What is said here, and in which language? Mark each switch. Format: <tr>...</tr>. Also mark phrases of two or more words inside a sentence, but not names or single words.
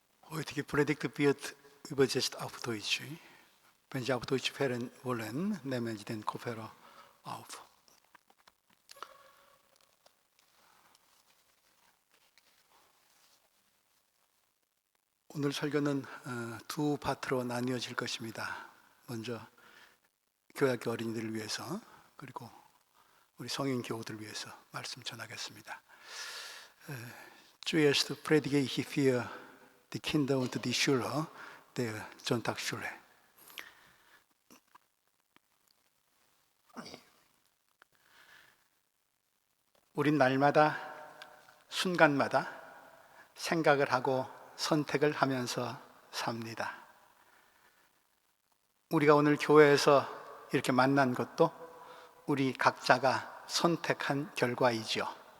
<de>Heutige Predigt wird übersetzt auf Deutsch. Wenn Sie auf Deutsch hören wollen, nehmen Sie den Kopfhörer auf.</de> <ko>오늘 설교는 두 파트로 나뉘어질 것입니다. 먼저 교회학교 어린이들을 위해서, 그리고 우리 성인 교우들을 위해서 말씀 전하겠습니다.</ko> <de>Zuerst predige ich für die Kinder und die Schüler der Sonntagsschule.</de> <ko>우린 날마다, 순간마다 생각을 하고 선택을 하면서 삽니다. 우리가 오늘 교회에서 이렇게 만난 것도 우리 각자가 선택한 결과이죠.</ko>